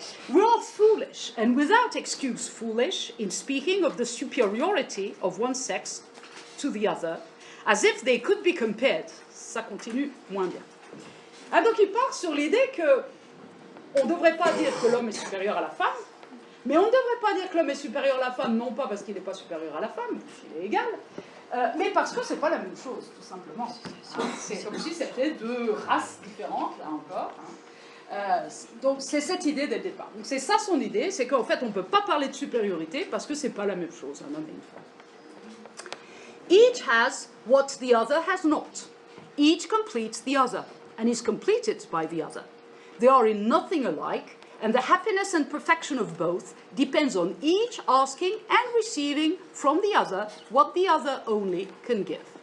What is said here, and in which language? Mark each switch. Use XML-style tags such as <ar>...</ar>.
<en>We are foolish, and without excuse foolish, in speaking of the superiority of one sex to the other, as if they could be compared.</en> <fr>Ça continue moins bien. Ah, donc il part sur l'idée que on ne devrait pas dire que l'homme est supérieur à la femme, mais on ne devrait pas dire que l'homme est supérieur à la femme, non pas parce qu'il n'est pas supérieur à la femme, il est égal, mais parce que ce n'est pas la même chose, tout simplement. Hein, c'est comme si c'était deux races différentes, là encore. Hein. Donc c'est cette idée dès le départ. Donc c'est ça son idée, c'est qu'en fait on ne peut pas parler de supériorité parce que ce n'est pas la même chose, un homme et une femme.</fr> <en>Each has what the other has not. Each completes the other, and is completed by the other. They are in nothing alike, and the happiness and perfection of both depends on each asking and receiving from the other what the other only can give.</en>